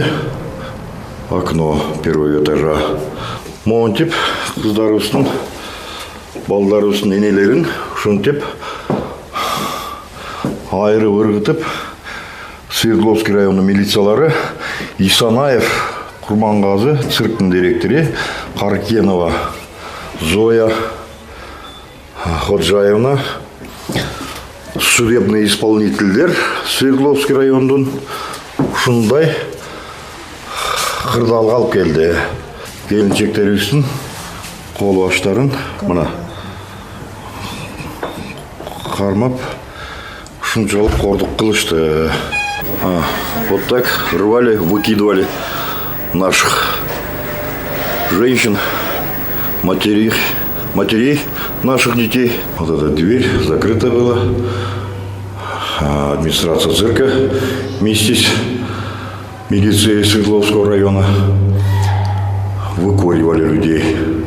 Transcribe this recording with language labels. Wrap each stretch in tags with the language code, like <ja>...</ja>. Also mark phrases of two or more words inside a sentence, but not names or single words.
<ru>Окно первого этажа.</ru> <ky>Монтип, кыздарыбыздын, балдарыбыздын энелерин ушинтип айрып ыргытып, Свердловский районунун милициялары Исанаев Курмангазы, цирктин директору, Каркенова Зоя Ходжаевна, судебный исполнительдер Свердловский райондун ушундай кырдаалга алып келди. Келинчектерибиздин кол баштарын мына кармап ушунчалык кордук кылышты.</ky> <ru>Вот так рвали, выкидывали наших женщин, матерей наших детей. Вот эта дверь закрыта была. Администрация цирка вместе с милицией Свердловского района выкуривали людей.</ru>